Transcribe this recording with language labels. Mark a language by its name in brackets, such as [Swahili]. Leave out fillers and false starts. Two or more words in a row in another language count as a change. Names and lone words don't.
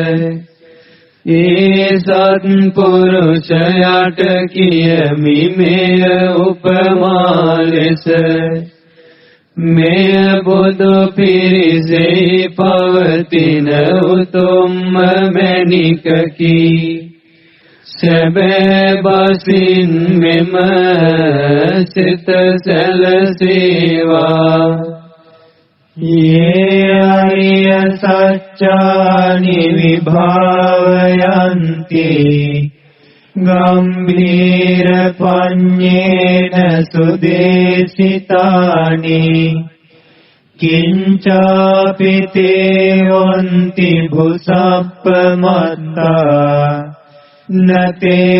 [Sinhala] ඒ සත්පුරුෂයාට කියමි මෙය උපමා ලෙස මෙය බුදු පිරිසෙහි පවතින උතුම්ම මැණිකකි සැබෑ බසින් මෙම සිත සැලසේවා [Pali] ये आर्य सच्चानि विभावयन्ति गम्भीर पञ्चेन सुदेशितानि किञ्चापि ते वन्ति भुसप्पमत्ता न ते